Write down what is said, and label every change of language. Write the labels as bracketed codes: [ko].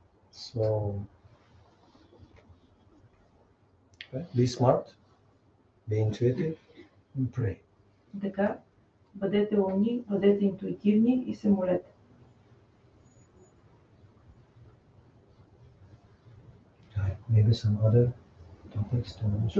[en] So, be smart, be intuitive, and pray. [bg] Така, бъдете умни, бъдете интуитивни и се молете. [en] Maybe some other topics to mention.